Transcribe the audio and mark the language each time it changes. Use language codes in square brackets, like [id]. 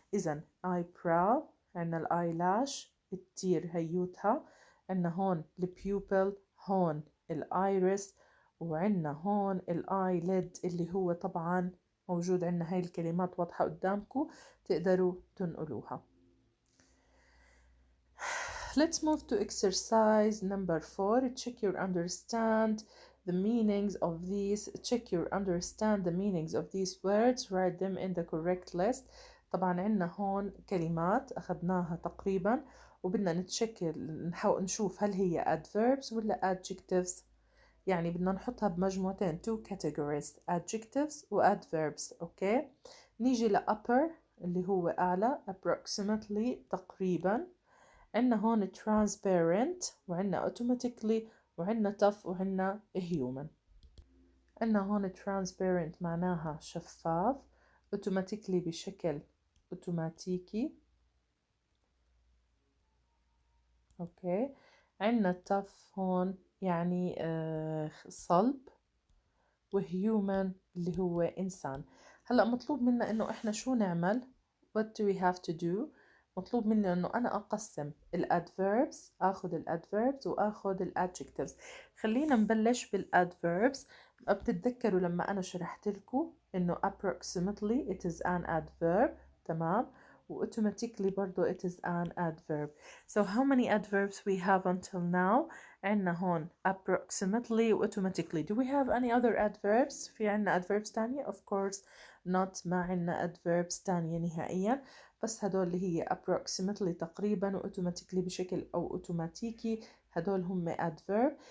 [ar] إذا آي براو، عنا الآي لاش، التير هيوتها، عنا هون البيوبل، هون الآيرس، وعنا هون الآي ليد اللي هو طبعا موجود. عنا هاي الكلمات واضحة قدامكم تقدروا تنقلوها. [en] Let's move to exercise number 4. Check your understand the meanings of these. Words. Write them in the correct list. [ar] طبعا عنا هون كلمات أخذناها تقريبا، وبدنا نحاول نشوف هل هي adverbs ولا adjectives. يعني بدنا نحطها بمجموعتين، two categories adjectives و adverbs. أوكي. نيجي upper اللي هو أعلى approximately تقريبا. عنا هون transparent وعنا automatically وعنا tough وعنا human. عنا هون transparent معناها شفاف، automatically بشكل اوتوماتيكي. اوكي. عنا tough هون يعني صلب، وهيومن اللي هو إنسان. هلأ مطلوب منا إنه إحنا شو نعمل؟ [en] what do we have to do؟ [ar] مطلوب مني إنه أنا أقسم الادverbs، أخذ الادverbs وأخذ الادجectives. خلينا نبلش بالادverbs. بتتذكروا لما أنا شرحت لكم إنه [en] approximately it is an adverb، تمام؟ و automatically برضو it is an adverb. So how many adverbs we have until now؟ عنا هون approximately و automatically. Do we have any other adverbs؟ [ar] في عنا adverbs تانية؟ [en] Of course not، [ar] ما عنا adverbs تانية نهائيا، بس هدول اللي هي approximately تقريبا و automatically بشكل أو أوتوماتيكي، هدول هم adverb.